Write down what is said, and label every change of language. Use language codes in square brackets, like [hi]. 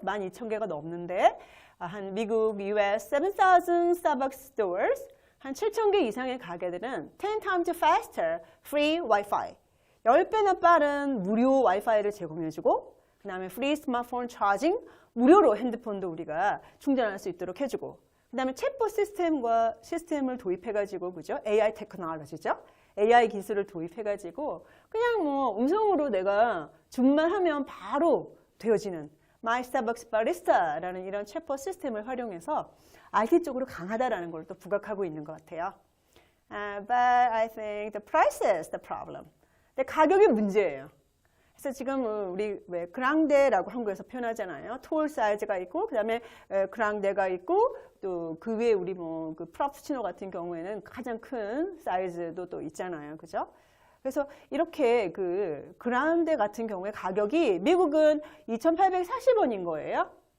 [ko] 12,000개가 넘는데 한 미국 US 7,000 스타벅스 stores 한 7,000개 이상의 가게들은 [en] 10 times faster free Wi-Fi [ko] 10배나 빠른 무료 와이파이를 제공해주고 그 다음에 프리 스마트폰 차징 무료로 핸드폰도 우리가 충전할 수 있도록 해주고 그 다음에 챗봇 시스템을 도입해가지고 그죠? AI 테크놀로지죠? AI 기술을 도입해가지고 그냥 뭐 음성으로 내가 주문만 하면 바로 되어지는 My Starbucks Barista라는 이런 챗봇 시스템을 활용해서 IT 쪽으로 강하다라는 걸 또 부각하고 있는 것 같아요. [en] But I think the price is the problem. [ko] 근데 가격이 문제예요. 그래서 지금 우리 왜 그랑데라고 한국에서 표현하잖아요. 톨 사이즈가 있고 그다음에 그랑데가 있고 또 그 위에 우리 뭐 그 프라푸치노 같은 경우에는 가장 큰 사이즈도 또 있잖아요. 그죠? 그래서 이렇게 그 그랑데 같은 경우에 가격이 미국은 2,840원인 거예요.